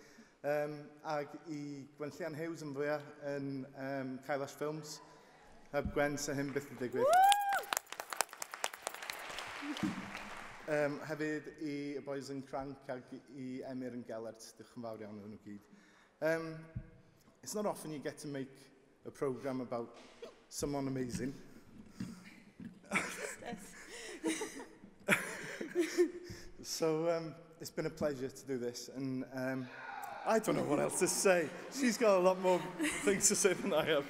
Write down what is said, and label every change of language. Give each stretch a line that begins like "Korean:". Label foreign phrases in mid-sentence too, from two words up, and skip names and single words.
Welsh: Ag I Gwenllian Hughes yn fwyaf yn Kailash Films, heb Gwen sy'n hyn byth yn digwydd. Hefyd I y boys yn Cranc ag I Emyr yn Gelert, diolch yn fawr iawn iddyn nhw gyd.
English: It's not often you get to make a programme about someone amazing. So it's been a pleasure to do this, and I don't know what else to say. She's got a lot more things to say than I have.